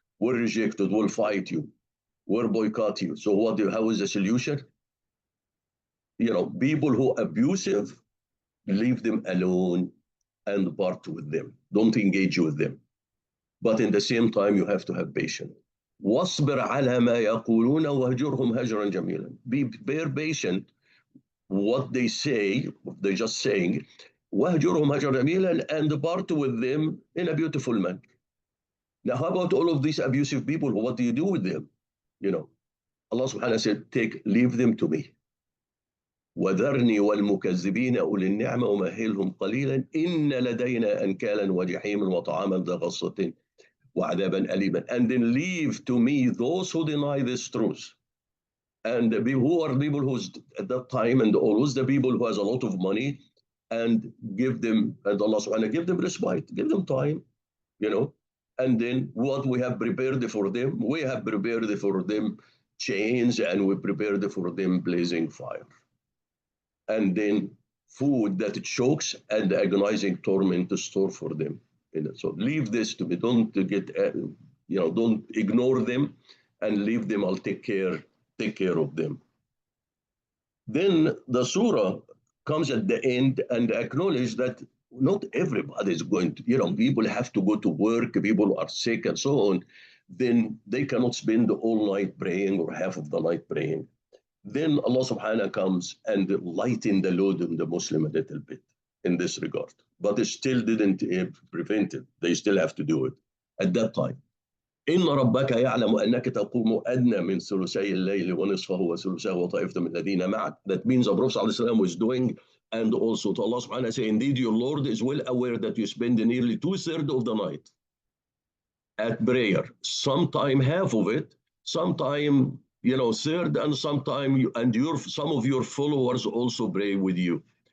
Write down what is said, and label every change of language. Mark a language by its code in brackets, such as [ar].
[en] Will reject it, will fight you, will boycott you. So how is the solution? People who are abusive, leave them alone and part with them. Don't engage with them. But in the same time, you have to have patience. [ar] واصبر على ما يقولون وهجرهم هجرا جميلا. [en] Bear patient what they say, they're just saying, [ar] وهجرهم هجرا جميلا, [en] and part with them in a beautiful manner. Now, how about all of these abusive people? What do you do with them? Allah subhanahu wa ta'ala said, leave them to me. [ar] وذرني والمكذبين أولي النعمة ومهلهم قليلا إن لدينا أنكالا وجحيما وطعاما ذا غصة وعذابا أليما. [en] And then leave to me those who deny this truth. And who are people who's at that time and always the people who has a lot of money, and give them, and Allah subhanahu wa ta'ala give them respite, give them time, And then what we have prepared for them, we have prepared for them chains, and we prepared for them blazing fire. And then food that chokes and agonizing torment to store for them. So leave this to me. Don't don't ignore them, and leave them. I'll take care of them. Then the surah comes at the end and acknowledge that not everybody is going to, people have to go to work, people are sick and so on. Then they cannot spend the whole night praying or half of the night praying. Then Allah subhanahu comes and lighten the load on the Muslim a little bit in this regard. But it still didn't prevent it. They still have to do it at that time. [ar] إن ربك يعلم أنك تقوم أدنى من ثلثي الليل ونصفه وثلثه وطائفة من الذين معك. [en] That means the Prophet ﷺ was doing, and also to Allah subhanahu wa ta'ala say, indeed your Lord is well aware that you spend nearly 2/3 of the night at prayer. Sometime half of it, sometime third, and sometime some of your followers also pray with you.